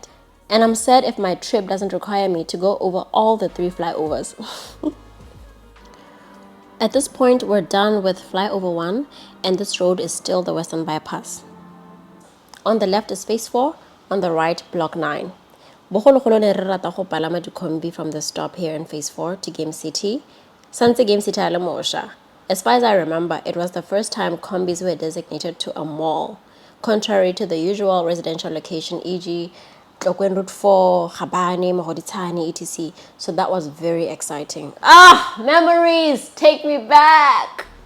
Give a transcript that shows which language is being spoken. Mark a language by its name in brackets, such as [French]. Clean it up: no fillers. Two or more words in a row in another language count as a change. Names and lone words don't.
[English] And I'm sad if my trip doesn't require me to go over all the 3 flyovers. At this point, we're done with flyover 1, and this road is still the Western Bypass. On the left is phase 4, on the right, block 9. [Tswana] Bogologolo ne re rata go palama dikombi [English] from the stop here in phase 4 to Game City. [Tswana] Santse Game City a le mosha. [English] As far as I remember, it was the first time combis were designated to a mall, contrary to the usual residential location, e.g. Tlokwen Route 4, Gabane, Mogoditshane, etc. So that was very exciting. Ah, memories! Take me back!